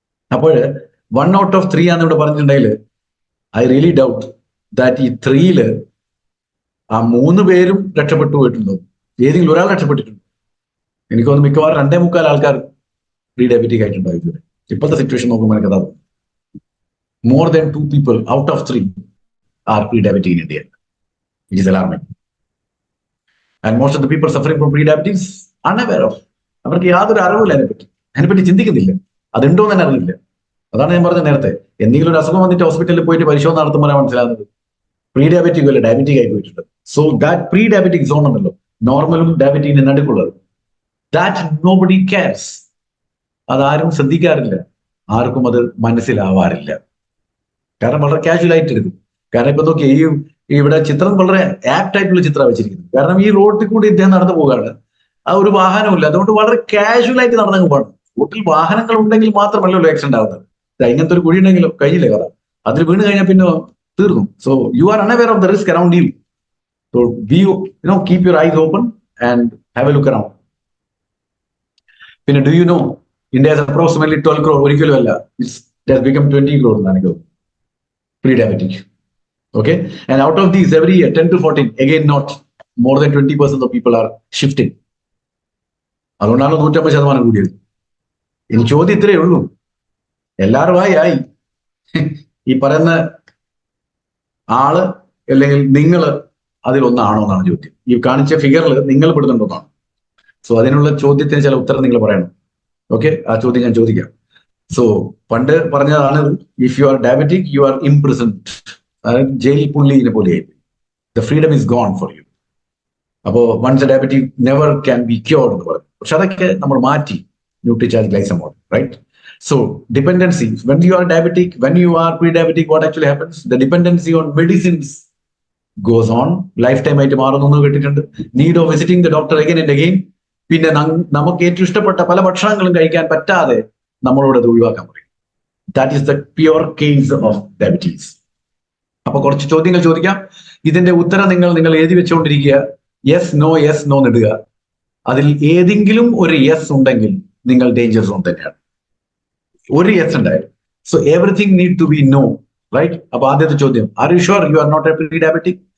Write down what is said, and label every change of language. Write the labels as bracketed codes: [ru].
[ml] അപ്പോൾ 1 out of 3 ആണെന്ന് ഇവിടെ പറഞ്ഞിട്ടുണ്ടെങ്കിൽ [en] I really doubt that [ml] ഈ 3-ൽ ആ 3 പേരും രക്ഷപ്പെട്ടു പോയിട്ടുണ്ടോ, ഏതെങ്കിലും ഒരാൾ രക്ഷപ്പെട്ടിട്ടുണ്ടോ? എനിക്ക് തോന്നുന്നു മിക്കവാറും 2.25 ആൾക്കാർ പ്രീ ഡയബറ്റിക് ആയിട്ടുണ്ടാവും ഇതുവരെ. ഇപ്പോഴത്തെ സിറ്റുവേഷൻ നോക്കുമ്പോൾ എനിക്ക് അതാ [en] More than 2 people out of 3 are pre-diabetic in India. It is alarming. And most of the people suffering from pre-diabetes unaware of. [ml] അവർക്ക് യാതൊരു അറിവില്ല അതിനെപ്പറ്റി ചിന്തിക്കുന്നില്ല, അതുണ്ടോ എന്ന് തന്നെ അറിയില്ല. അതാണ് ഞാൻ പറഞ്ഞത് നേരത്തെ, എന്തെങ്കിലും ഒരു അസുഖം വന്നിട്ട് ഹോസ്പിറ്റലിൽ പോയിട്ട് പരിശോധന നടത്തുമ്പോഴാണ് മനസ്സിലാകുന്നത് പ്രീ ഡയബറ്റിക് അല്ല ഡയബറ്റിക് ആയി പോയിട്ടുണ്ട്. So that pre diabetic zone ഉണ്ടല്ലോ, നോർമലും ഡയബറ്റിക്കിന്റെ നടുക്കുള്ളത്, [en] That nobody cares. [ml] അതാരും ശ്രദ്ധിക്കാറില്ല, ആർക്കും അത് മനസ്സിലാവാറില്ല. കാരണം വളരെ കാഷ്വൽ ആയിട്ട് എടുക്കും. കാരണം ഇപ്പൊ നോക്കി, ഇവിടെ ചിത്രം വളരെ ആപ്റ്റ് ആയിട്ടുള്ള ചിത്രമാണ് വെച്ചിരിക്കുന്നത്. കാരണം ഈ റോഡിൽ കൂടി ഇദ്ദേഹം നടന്നു പോവുകയാണ്, ആ ഒരു വാഹനമില്ല, അതുകൊണ്ട് വളരെ കാഷ്വൽ ആയിട്ട് നടന്നു പോകണം. റോട്ടിൽ വാഹനങ്ങൾ ഉണ്ടെങ്കിൽ മാത്രമല്ലല്ലോ ആക്സിഡന്റ് ആവുന്നത്. ഇങ്ങനത്തെ ഒരു കുഴി ഉണ്ടെങ്കിലോ കഴിഞ്ഞില്ലേ കഥ, അതിൽ വീണ് കഴിഞ്ഞാൽ പിന്നെ തീർന്നു. [en] So you are unaware of the risk around you. So be keep your eyes open and have a look around. പിന്നെ do you know India is approximately 12 crore, [ml] ഒരിക്കലും അല്ല, [en] it has become 20 crore എന്നാണ് pre-diabetic. Okay, and out of these every year 10 to 14, again not more than 20% of people are shifting. [ml] അതുകൊണ്ടാണ് 150% കൂടിയത്. ഇനി ചോദ്യം ഇത്രയേ ഉള്ളൂ, എല്ലാവരും ആയി ഈ പറയുന്ന ആള് അല്ലെങ്കിൽ നിങ്ങൾ അതിലൊന്നാണോ എന്നാണ് ചോദ്യം. ഈ കാണിച്ച ഫിഗറിൽ നിങ്ങൾ പെടുന്നുണ്ടോന്നാണ്. സോ അതിനുള്ള ചോദ്യത്തിന് ചില ഉത്തരം നിങ്ങൾ പറയണം. ഓക്കെ, ആ ചോദ്യം ഞാൻ ചോദിക്കാം. സോ പണ്ട് പറഞ്ഞതാണ്, [en] if you are diabetic you are imprisoned, [ml] അതായത് ജയിൽ പുള്ളിനെ പോലെയായി, [en] The freedom is gone for you. [ml] അപ്പോ [en] once diabetic never can be cured [ml] എന്ന് പറഞ്ഞു. പക്ഷെ അതൊക്കെ നമ്മൾ മാറ്റി, Nutricharge ഗ്ലൈസമോൾ, right? [en] So dependency, when you are diabetic, when you are pre-diabetic, what actually happens? The dependency on medicines goes on. [ml] Lifetime ആയിട്ട് മാറുന്നു കേട്ടിട്ടുണ്ട്. [en] Need of visiting the doctor again and again. [ml] പിന്നെ നമുക്ക് ഏറ്റവും ഇഷ്ടപ്പെട്ട പല ഭക്ഷണങ്ങളും കഴിക്കാൻ പറ്റാതെ നമ്മളോട് അത് ഒഴിവാക്കാൻ പറയും. [en] That is the pure case of diabetes. [ml] അപ്പൊ കുറച്ച് ചോദ്യങ്ങൾ ചോദിക്കാം. ഇതിന്റെ ഉത്തരം നിങ്ങൾ എഴുതി വെച്ചുകൊണ്ടിരിക്കുക. യെസ് നോ ഇടുക. അതിൽ ഏതെങ്കിലും ഒരു യെസ് ഉണ്ടെങ്കിൽ നിങ്ങൾ ഡേഞ്ചർ സോൺ തന്നെയാണ്. ഒരു യെസ് ഉണ്ടായിരുന്നു. [en] So everything need to be no, right? [ml] അപ്പൊ ആദ്യത്തെ ചോദ്യം, [en] Are you sure you are not a prediabetic?